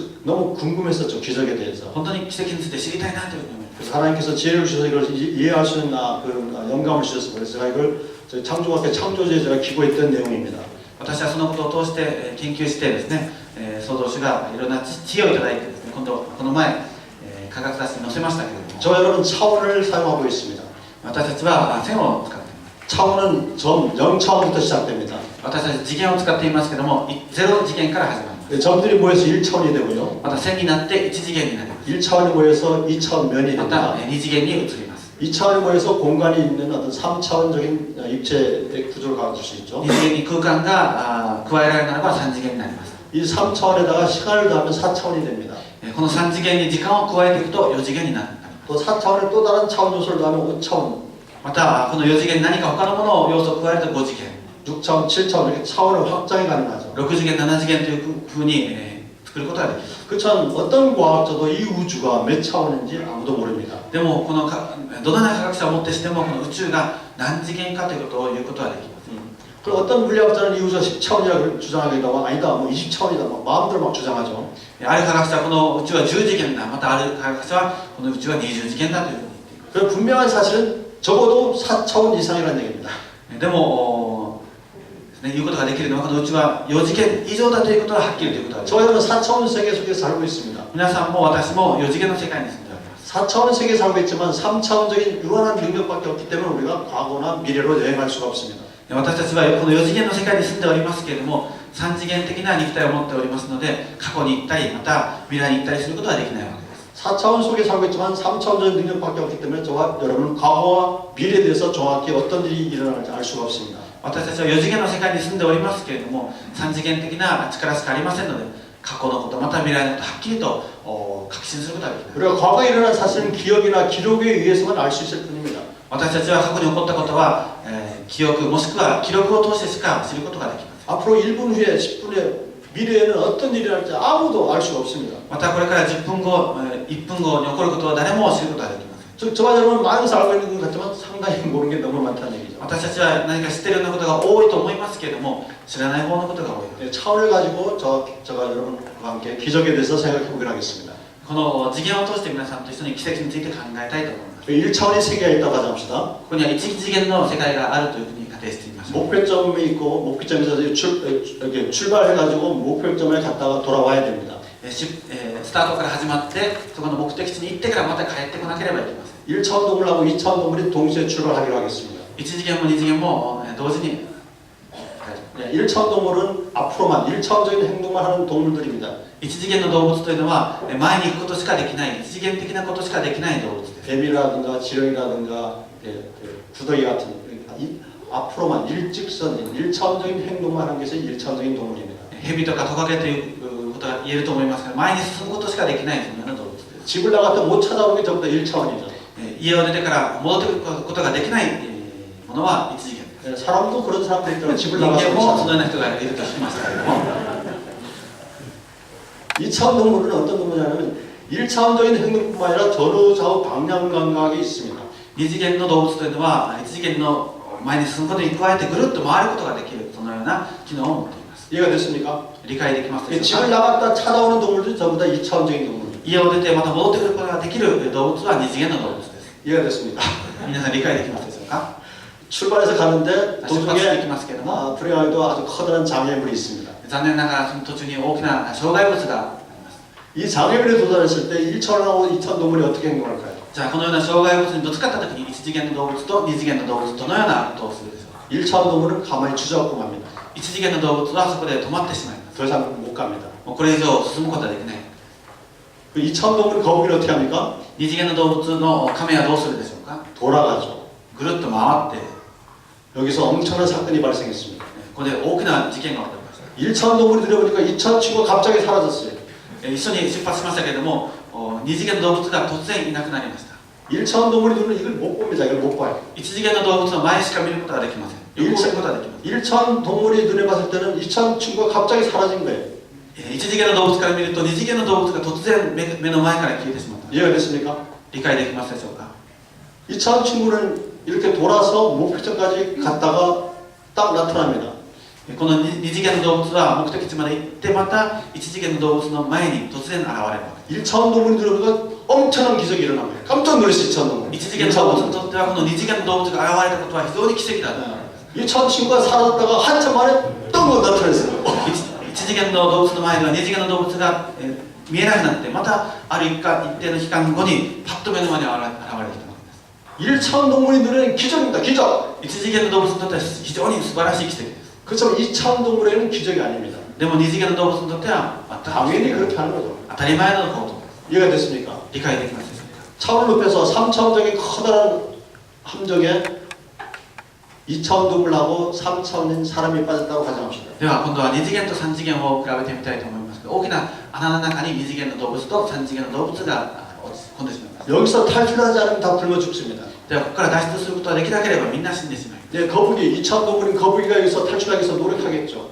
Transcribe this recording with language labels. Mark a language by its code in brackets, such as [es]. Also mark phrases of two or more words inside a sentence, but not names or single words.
[ko] 너무 궁금했었죠, 기적에 대해서. [ja] 本当に奇跡について知りたいなというふうに思います。 [ko] 그래서 하나님께서 지혜를 주셔서 이걸 이해할 수 있는 영감을 주셔서 그래서 제가 이걸 저희 창조학회 창조주에 제가 기고했던 내용입니다. [ja] 私はそのことを通して研究してですね、創造主がいろんな知恵をいただいてですね、今度この前、科学雑誌に載せましたけれども、 [ko] 저와 여러분 차원을 사용하고 있습니다. [ja] 私たちは線を使っています。 [ko] 차원은 점 0차원부터 시작됩니다. [ja] 私たち次元を使っていますけども、0次元から始まります。 [ko] 점들이 모여서 1차원이 되고요. [ja] また線になって1次元になります。 [ko] 1차원이 모여서 2차원 면이 [ja] また [ko] 됩니다. [ja] 2次元に移ります。 [ko] 2차원이 모여서 공간이 있는 어떤 3차원적인 입체의 구조를 가질 수 있죠. [ja] 2 次元に空間が加えられるならば3次元になります。 [ko] 이 3차원에다가 시간을 더하면 4차원이 됩니다. [ja] この3次元に時間を加えていくと4次元になります。 [ko] 또 4차원에 또 다른 차원 요소를 더하면 5차원, [ja] またこの4次元に何か他のものを要素を加えると5次元、 [ko] 6차원, 7차원 이렇게 차원의 확장이 가능하죠. [ja] 6 次元、7次元というふうに、作ることができます。 [ko] 그렇지만 어떤 과학자도 이 우주가 몇 차원인지 아무도 모릅니다. [ja] でもこのどのような科学者をもってしてもこの宇宙が何次元かということを言うことはできます。 [ko] 그리고 어떤 물리학자는 이 우주가 10차원이라고 주장하기도 하고 아니다 뭐 20차원이다 막 마음대로 막 주장하죠. [ja] ある科学者はこの宇宙は10次元だ、またある科学者はこの宇宙は20次元だというふうに言っています。 [ko] 그 분명한 사실은 적어도 4차원 이상이라는 얘기입니다. [ja] でも言うことができるのはこの宇宙は4次元以上だということははっきりということができます。 [ko] 저 여러분 4차원 세계 속에 살고 있습니다. [ja] 皆さんも私も4次元の世界に住んでおります。 [ko] 4차원 세계에 살고 있지만 3차원적인 유한한 능력밖에 없기 때문에 우리가 과거나 미래로 여행할 수가 없습니다. [ja] 私たちはこの4次元の世界に住んでおりますけれども、3次元的な肉体を持っておりますので、過去に行ったりまた未来に行ったりすることはできないわけです。 [ko] 4차원 속에 살고 있지만 3차원적인 능력밖에 없기 때문에 저와 여러분은 과거와 미래에 대해서 정확히 어떤 일이 일어날지 알 수가 없습니다. [ja] 私たちは4次元の世界に住んでおりますけれども、3次元的な力しかありませんので、過去のことまた未来のことをはっきりと確信することはできない。 [ko] 우리가 과거에 일어난 사실은 기억이나 기록에 의해서만 알 수 있을 뿐입니다. [ja] 私たちは過去に起こったことは、記憶もしくは記録を通してしか知ることができます。 [ko] 앞으로 1분 후에 10분 후에 미래에는 어떤 일이 날지 아무도 알 수가 없습니다. [ja] またこれから10分後、1分後に起こることは誰も知ることができません。 [ko] 저와 여러분 많은 것을 알고 있는 것 같지만 상당히 모르는 게 너무 많다는 얘기죠. [ja] 私たちは何か知っているようなことが多いと思いますけれども、知らない方のことが多い。 [ko] 네, 차원을 가지고 제가 여러분과 함께 기적에 대해서 생각해 보기로 하겠습니다. [ja] この次元を通して皆さんと一緒に奇跡について考えたいと思います。 [ko] 1차원의 세계가 있다고 가정합시다. [ja] ここには1次元の世界があるというふうに仮定してみましょう。 [ko] 목표점이 있고 목표점에서 이렇게 출발해가지고 목표점에 갔다가 돌아와야 됩니다. [ja] スタートから始まってそこの目的地に行ってからまた帰ってこなければいけません。 [ko] 1차원 동물하고 2차원 동물이 동시에 출발하기로 하겠습니다. [ja] 1 次元も2次元も同時に [ko] 네, 1차원 동물은 앞으로만 1차원적인 행동만 하는 동물들입니다. [ja] 1 次元の動物というのは前に行くことしかできない、1次元的なことしかできない動物です。 [ko] 뱀이라든가 지렁이라든가 구더기 같은 앞으로만 일직선인 1차원적인 행동만 하는 것이 1차원적인 동물입니다. [ja] 蛇とかトカゲということが言えると思いますが、前に進むことしかできないそのような動物です。 [ko] 집을 나갔다 못 찾아오는 게 전부 다 1차원이죠. [ja] 家を出てから戻ってくることができないものは1次元です。 [ko] 사람도 그런 사람들이 있더라고요. 집을 [ja] 人間 [ko] 나가서 [ja] も [ko] 못 [ja] その [ko] 찾아요. [ja] ような人がいるとしましたけれども、 [ko] 2차원 동물은 어떤 동물이냐면 1차원적인 행동뿐만 아니라 전후 좌우 방향 감각이 있습니다. [ja] 2次元の動物というのは1次元の前に進むことに加えてぐるっと回ることができるそのような機能を持っています。 [ko] 이해가 됐습니까? [ja] 理解できますでしょう [ko] 집을 [ja] か。 [ko] 나갔다 찾아오는 동물들이 전부 다 2차원적인 동물. [ja] 家を出てまた戻ってくることができる動物は二次元の動物です。 [ko] 이해가 됐습니다. [ja] 皆さん理解できますでしょうか。 [ko] 출발해서 가는데 [ja] 出発していき [ko] 도중에 [ja] ますけれども、 [ko] 불행하게도 아주 커다란 장애물이 있습니다. [ja] 残念ながらその途中に大きな障害物があります。 [ko] 이 장애물에 도달했을 때 1차원하고 2차원 동물이 어떻게 행동할까요? [ja] じゃあこのような障害物にぶつかった時に一次元の動物と二次元の動物どのようなことをするでしょうか。 [ko] 1차원 동물은 가만히 주저앉고 맙니다. [ja] 一次元の動物はそこで止まってしまいます。 [ko] 더 이상 못 갑니다. [ja] もうこれ以上進むことはできない。 [ko] 그 2차원 동물 거북이는 어떻게 합니까? [ja] 二次元の動物の亀はどうするでしょうか。 [ko] 돌아가죠. [ja] ぐるっと回って、 [ko] 여기서 엄청난 사건이 발생했습니다. [ja] ここで大きな事件が起こりました。 [ko] 1차원 동물이 들여보니까 2차원 친구가 갑자기 사라졌어요. [ja] 一緒に出発しましたけれども、二次元の動物が突然いなくなりました。 [ko] 1차원 동물이 눈은 이걸 못 봅니다. 이걸 못 봐요. [ja] 一次元の動物の前しか見ることができません。横を見ることができません。 [ko] 1차원 동물이 눈에 봤을 때는 2차원 친구가 갑자기 사라진 거예요. [ja] 一次元の動物から見ると二次元の動物が突然目の前から消えてしまった。 [ko] 이해가 됐습니까? [ja] 理解できますでしょうか。 [ko] 2차원 친구는 이렇게 돌아서 목표점까지 갔다가 딱 나타납니다. [ja] この二次元の動物は目的地まで行ってまた一次元の動物の前に突然現れるわけです。 [ko] 1차원 동물이 들어보니까 엄청난 기적이 일어난 거예요. 깜짝 놀랐어요. 2차원 동물. [ja] 一次元の動物にとってはこの二次元の動物が現れたことは非常に奇跡だと。 [ko] 2차원 친구가 사라졌다가 한참 만에 또 나타났어요. [ja] 一次元の動物の前では二次元の動物が見えなくなってまたある一定の期間後にパッと目の前に現れてきたわけです。 [ko] 1차원 동물이 눈에는 기적입니다. 기적. [ja] 一次元の動物にとっては非常に素晴らしい奇跡です。 [ko] 그렇지만 2차원 동물에는 기적이 아닙니다. [ja] でも二次元の動物にとっては全く [ko] 당연히 그렇게 하는 거죠. [ja] 当たり前のこと。 [ko] 이해가 됐습니까? [ja] 理解できますでしょうか。 [ko] 차원을 높여서 3차원적인 커다란 함정에 2차원 동물하고 3차원인 사람이 빠졌다고 가정합시다. [ja] では今度は二次元と三次元を比べてみたいと思いますが、大きな穴の中に二次元の動物と三次元の動物が落ち込んでしまいます。 [ko] 여기서 탈출하지 않으면 다 굶어 죽습니다. [ja] ではここから脱出することができなければみんな死んでしまいます。 [ko] 네, 거북이 2차원 동물인 거북이가 여기서 탈출하기 위해서 노력하겠죠.